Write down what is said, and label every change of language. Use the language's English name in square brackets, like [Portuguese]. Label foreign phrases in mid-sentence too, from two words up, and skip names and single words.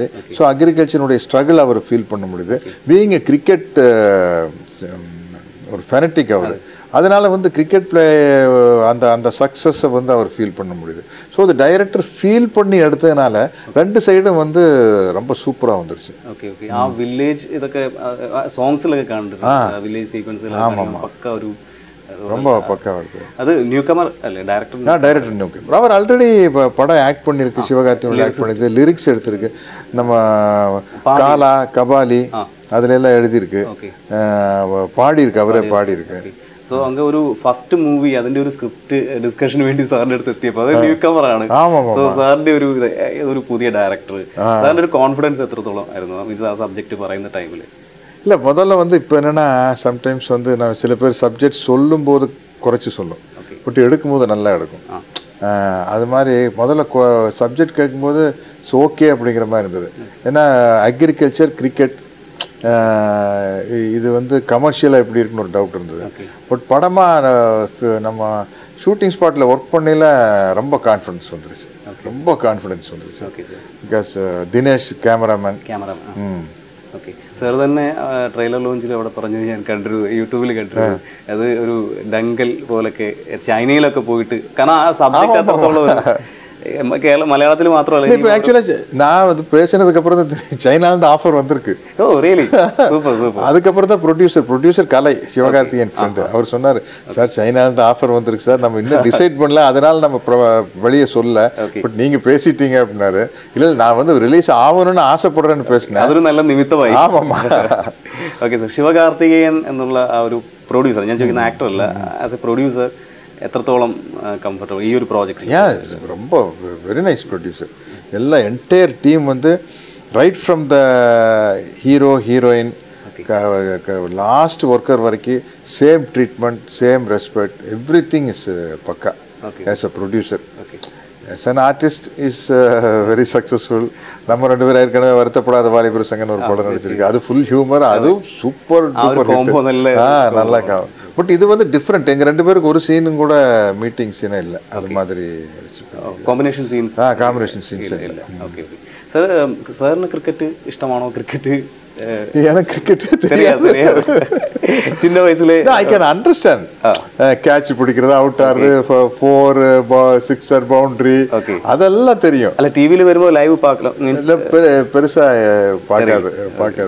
[Tamil] ஸோ அக்ரிகல்ச்சருடைய ஸ்ட்ரகிள் அவர் ஃபீல் பண்ண முடியுது. [English] being a cricket [Tamil] ஒரு ஃபெனட்டிக் அவர். அதனால் வந்து [English] cricket play [Tamil] அந்த சக்ஸஸை வந்து அவர் ஃபீல் பண்ண முடியுது. ஸோ அது டைரக்டர் ஃபீல் பண்ணி எடுத்ததுனால ரெண்டு சைடும் வந்து ரொம்ப சூப்பராக வந்துருச்சு. [Malayalam] ഓക്കെ ഓക്കെ. ആ വില്ലേജ് ഇതൊക്കെ സോങ്സിലൊക്കെ കാണുന്നുണ്ട്, വില്ലേജ് സീക്വൻസിലൊക്കെ പക്ക ഒരു [Tamil] ரொம்ப பக்காவாக இருக்குது. அது [English] new comer [Tamil] அல்ல டைரக்டர்? [English] Director new comer. [Tamil] அவர் ஆல்ரெடி இப்போ படம் ஆக்ட் பண்ணியிருக்கு, சிவகார்த்திகேயன் ஆக்ட் பண்ணியிருக்கு, லிரிக்ஸ் எடுத்திருக்கு, நம்ம காலா கபாலி அதுல எல்லாம் எழுதியிருக்கு, பாடியிருக்கு, அவரே பாடியிருக்கு. [Malayalam] സോ അങ്ങ് ഒരു [English] first movie [Malayalam] അതിന്റെ ഒരു സ്ക്രിപ്റ്റ് ഡിസ്കഷന് വേണ്ടി സാറിന്റെ അടുത്ത് എത്തിയപ്പോൾ അത് ന്യൂ കമറാണ്. സോ സാറിന്റെ ഒരു പുതിയ ഡയറക്ടർ, സാറിന്റെ ഒരു കോൺഫിഡൻസ് എത്രത്തോളം ആയിരുന്നു മീൻസ് ആ സബ്ജക്ട് പറയുന്ന ടൈമിൽ? [Tamil] இல்லை, முதல்ல வந்து இப்போ என்னென்னா, சம்டைம்ஸ் வந்து நான் சில பேர் சப்ஜெக்ட் சொல்லும்போது குறைச்சி சொல்லும், பட் எடுக்கும்போது நல்லா எடுக்கும். அது மாதிரி முதல்ல சப்ஜெக்ட் கேட்கும்போது ஓகே அப்படிங்கிற மாதிரி இருந்தது. ஏன்னா அக்ரிகல்ச்சர், கிரிக்கெட், இது வந்து கமர்ஷியலாக எப்படி இருக்குன்னு ஒரு டவுட் இருந்தது. பட் படமாக நம்ம ஷூட்டிங் ஸ்பாட்டில் ஒர்க் பண்ணல ரொம்ப கான்ஃபிடன்ஸ் வந்துருச்சு, பிகாஸ் தினேஷ் கேமராமேன். ஓகே. [Malayalam] സാർ തന്നെ ട്രെയിലർ ലോഞ്ചിൽ അവിടെ പറഞ്ഞത് ഞാൻ കണ്ടിരുന്നു, യൂട്യൂബിൽ കണ്ടിരുന്നു. അത് ഒരു ദങ്കൽ പോലൊക്കെ ചൈനയിലൊക്കെ പോയിട്ട്, കാരണം ആ സബ്ജക്റ്റ് അത്രത്തോളം [Tamil] மலையாளத்தில் மாத்திரம் இல்லை. இப்போ ஆக்சுவலாக நான் வந்து பேசினதுக்கு அப்புறம் தான் சைனாலேருந்து ஆஃபர் வந்திருக்கு. [English] Oh really, super super. [Tamil] அதுக்கப்புறம் தான் ப்ரொடியூசர் கலை சிவகார்த்திகேயன் ஃப்ரெண்டு அவர் சொன்னார், சார் சைனாலேருந்து ஆஃபர் வந்திருக்கு சார், நம்ம இன்னும் டிசைட் பண்ணல, அதனால நம்ம வெளியே சொல்ல, பட் நீங்கள் பேசிட்டீங்க அப்படின்னாரு. இல்லை நான் வந்து ரிலீஸ் ஆகணும்னு ஆசைப்படுறேன்னு பேசினேன். [Malayalam] അതൊരു നല്ല നിമിത്തമായി. [Tamil] ஆமாம்மா. [Malayalam] ഓക്കെ സാർ, ശിവകാർത്തികേയൻ എന്നുള്ള ആ ഒരു പ്രൊഡ്യൂസർ, ഞാൻ ചോദിക്കുന്ന ആക്ടർ അല്ല, [English] as a producer [Malayalam] എത്രത്തോളം കംഫർട്ടബിൾ ഈ ഒരു പ്രോജക്റ്റ്? [English] ரொம்ப very nice producer. எல்லா entire team வந்து right from the hero heroine last worker வரைக்கும் same treatment, same respect, every thing is pakka as a producer. as an artist is very successful. [Tamil] நம்ம ரெண்டு பேரும் ஏற்கனவே வருத்தப்படாத வாலிபர் சங்கன்னு ஒரு படம் நடிச்சிருக்கு, அது [English] full humour, [Tamil] அதுவும் [English] super duper [Tamil] நல்லா காவும். பட் இது வந்து டிஃப்ரெண்ட், எங்கள் ரெண்டு பேருக்கு ஒரு சீனும் கூட மீட்டிங் சீனே இல்லை, அது மாதிரி [English] combination scenes combination scenes இல்லை. [Malayalam] ഓക്കെ സാർ, സാറിന് ക്രിക്കറ്റ് ഇഷ്ടമാണോ? ക്രിക്കറ്റ് [Tamil] எனக்கு கிரிக்கெட் தெரியாது. சின்ன வயசுல [English] I can understand, [Tamil] கேட்ச் பிடிக்கிறது, அவுட் ஆறது, 4 6 பவுண்டரி, அதெல்லாம் தெரியும். அல்ல டிவில வரும்போது லைவ் பார்க்கலாம், பெருசா பார்க்காது.